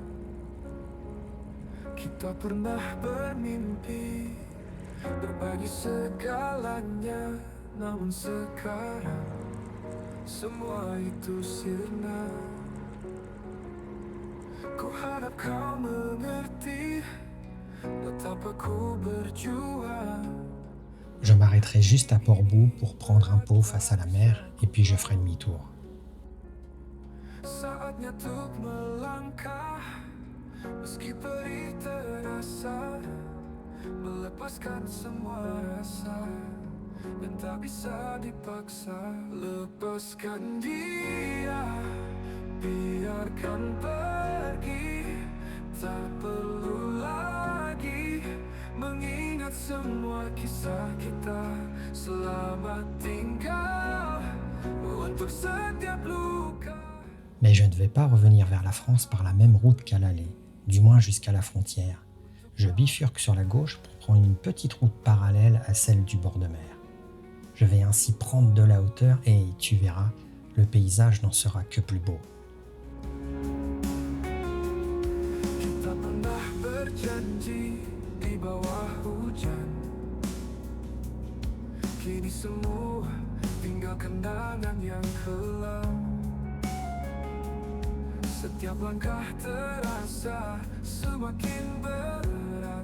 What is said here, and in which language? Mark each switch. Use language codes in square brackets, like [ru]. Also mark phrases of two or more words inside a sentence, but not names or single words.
[id] Kita pernah bermimpi berbagi segalanya, namun sekarang semua itu sirna. Ku harap kau mengerti betapa ku berjuang. [fr] Je m'arrêterai juste à Portbou pour prendre un pot face à la mer et puis je ferai demi-tour. [id] Saatnya untuk melangkah, meski perih terasa, melepaskan semua rasa yang tak bisa dipaksa. Lepaskan dia, biarkan pergi, tak perlu lagi mengingat semua kisah kita. Selamat tinggal untuk setiap luka. [fr] Mais je ne vais pas revenir vers la France par la même route qu'à l'aller, du moins jusqu'à la frontière. Je bifurque sur la gauche pour prendre une petite route parallèle à celle du bord de mer. Je vais ainsi prendre de la hauteur et, tu verras, le paysage n'en sera que plus beau. [id] Kita pernah berjanji di bawah hujan. Kini semua tinggal kenangan yang kelam. Setiap langkah terasa semakin berat.